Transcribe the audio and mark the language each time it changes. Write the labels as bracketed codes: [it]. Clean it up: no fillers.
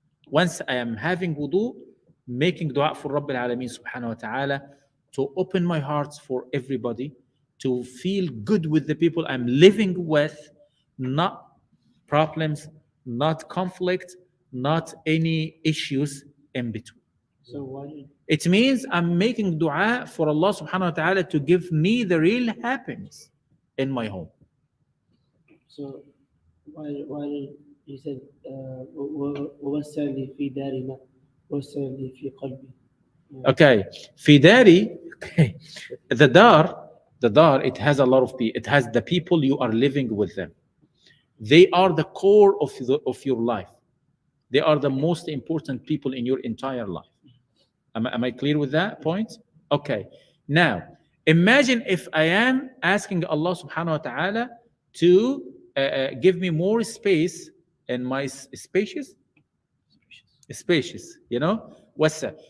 [en] Once I am having wudu, making dua for Rabbil Alameen subhanahu wa ta'ala, to open my heart for everybody, to feel good with the people I'm living with, not problems, not conflict, not any issues in between. So why? It means I'm making dua for Allah subhanahu wa ta'ala to give me the real happiness in my home. So why you said [ar] ووسع لي في دارنا ووسع لي في قلبي. [en] Okay, Fidari, okay. The dar, it has a lot of people. It has the people you are living with them. They are the core of your life. They are the most important people in your entire life. Am I clear with that point? Okay. Now, imagine if I am asking Allah subhanahu wa ta'ala to give me more space in my spacious, what's that?